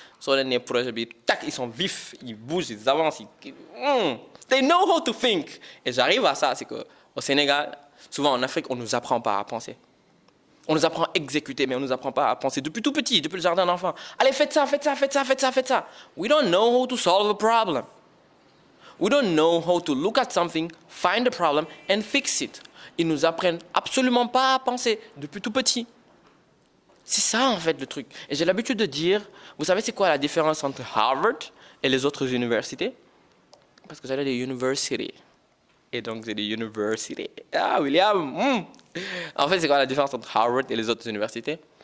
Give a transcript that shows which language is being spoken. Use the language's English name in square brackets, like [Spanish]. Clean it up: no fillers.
[French] Sur les projets, tac, ils sont vifs, ils bougent, ils avancent. [English] They know how to think. [French] Et j'arrive à ça, c'est qu'au Sénégal, souvent en Afrique, on ne nous apprend pas à penser. On nous apprend à exécuter, mais on ne nous apprend pas à penser depuis tout petit, depuis le jardin d'enfant. Allez, faites ça, faites ça, faites ça, faites ça, faites ça. [English] We don't know how to solve a problem. We don't know how to look at something, find a problem, and fix it. [French] Ils nous apprennent absolument pas à penser depuis tout petit. C'est ça en fait le truc. Et j'ai l'habitude de dire, vous savez c'est quoi la différence entre Harvard et les autres universités? Parce que j'allais des universities. Et donc j'ai des universités. Ah William En fait c'est quoi la différence entre Harvard et les autres universités?